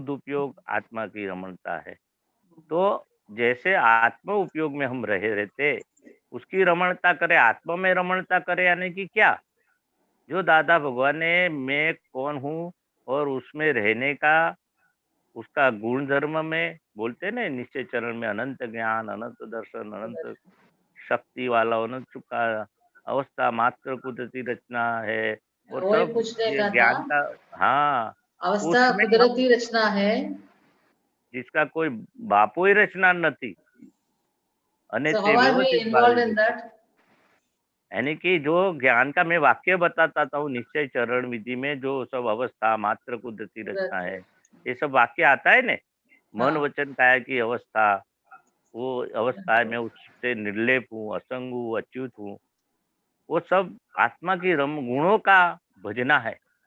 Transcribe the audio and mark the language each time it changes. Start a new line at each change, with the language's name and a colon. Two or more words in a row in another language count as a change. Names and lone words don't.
Hindi: शुद्ध उपयोग आत्मा की रमणता है। तो जैसे आत्म उपयोग में हम रहे रहते, उसकी रमणता करे, आत्मा में रमणता करे, यानी कि क्या, जो दादा भगवान ने मैं कौन हूँ और उसमें रहने का, उसका गुण धर्म में बोलते ना, निश्चय चरण में अनंत ज्ञान, अनंत दर्शन, अनंत शक्ति वाला, अनंत चुका अवस्था, मात्र कुदरती रचना है, और वही सब पूछने ये का ज्ञान था, का। हाँ, अवस्था उसमें हम, कुदरती रचना है, जिसका कोई बापो ही रचना
Gujarati: નથી, અને
English: so
Gujarati: તે
English: how are we
Gujarati: વ્યવસ્થિત ભાવે
English: involved in
Gujarati: રચના,
English: that?
Hindi: यानी कि जो ज्ञान का मैं वाक्य बताता था, निश्चय चरण विधि में जो सब अवस्था, मात्र कुदरती रचना है, ये सब वाक्य आता है ने, मन हाँ, वचन काया की अवस्था, वो अवस्था में उससे निर्लेप हूँ, असंग हूँ, अच्युत हूँ, वो सब आत्मा की रम गुणों का भजना है।